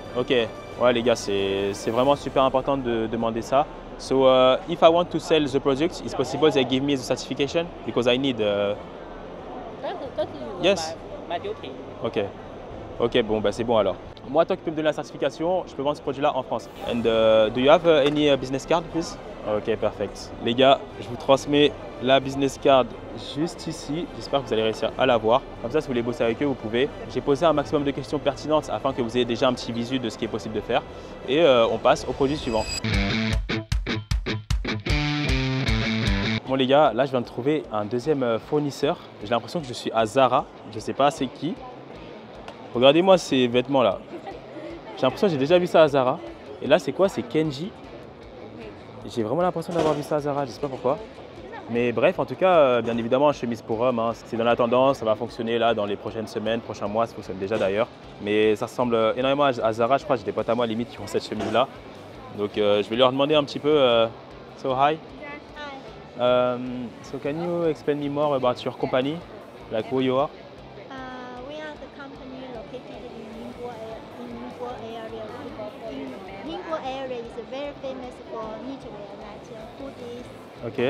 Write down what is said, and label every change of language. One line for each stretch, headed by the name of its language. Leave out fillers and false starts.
French: Ok, ouais les gars, c'est vraiment super important de demander ça.
English: So if I want to sell the product, it's possible they give me the certification because I need. That is Yes. my duty. Ok.
French: Ok, bon, bah, c'est bon alors. Moi, toi qui peux me donner la certification, je peux vendre ce produit-là en France.
English: And do you have any business card, please? Ok, perfect.
French: Les gars, je vous transmets la business card juste ici. J'espère que vous allez réussir à la voir. Comme ça, si vous voulez bosser avec eux, vous pouvez. J'ai posé un maximum de questions pertinentes afin que vous ayez déjà un petit visu de ce qui est possible de faire. Et on passe au produit suivant. Bon les gars, là je viens de trouver un deuxième fournisseur. J'ai l'impression que je suis à Zara. Je ne sais pas c'est qui. Regardez-moi ces vêtements là. J'ai l'impression que j'ai déjà vu ça à Zara. Et là c'est quoi? C'est Kenji. J'ai vraiment l'impression d'avoir vu ça à Zara, je ne sais pas pourquoi. Mais bref, en tout cas, bien évidemment, chemise pour homme, hein, c'est dans la tendance, ça va fonctionner là dans les prochaines semaines, prochains mois, ça fonctionne déjà d'ailleurs. Mais ça ressemble énormément à Zara, je crois que j'ai des potes à moi limite qui ont cette chemise là. Donc je vais leur demander un petit peu,
English: so hi. So can you explain me more about your company, like who you are? We are the company located in Ningbo area. Ningbo area is very famous for knitwear, like hoodies Okay.